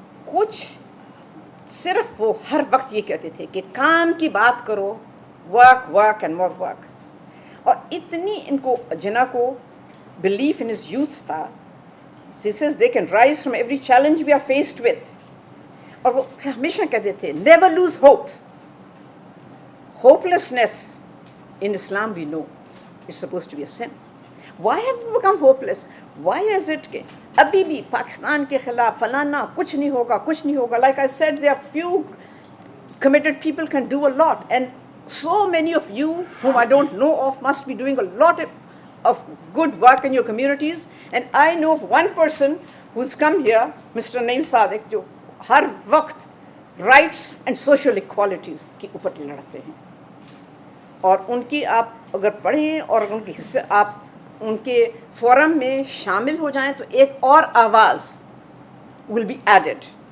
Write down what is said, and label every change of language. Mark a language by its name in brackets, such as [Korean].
[Hindi] कुछ सिर्फ वो हर वक्त ये कहते थे कि काम की बात करो, work work and more work. [English] और इतनी इनको जिन्ना को बिलीफ इन हिज यूथ था, he says they can rise from every challenge we are faced with. [Hindi] और वो हमेशा कहते थे never lose hope. [English] Hopelessness in Islam we know is supposed to be a sin. Why have we become hopeless? [Hindi] Why is it कि अभी भी पाकिस्तान के खिलाफ फलाना कुछ नहीं होगा, कुछ नहीं होगा? [English] Like I said, there are few committed people can do a lot, and so many of you whom I don't know of must be doing a lot of good work in your communities. And I know of one person who's come here, Mr. [Hindi] Naeem Sadiq, जो हर वक्त rights and social equalities के ऊपर लड़ते हैं. और उनकी आप अगर पढ़ें और उनके हिस्से आप उनके फोरम में शामिल हो जाएं तो एक और आवाज़ will be added.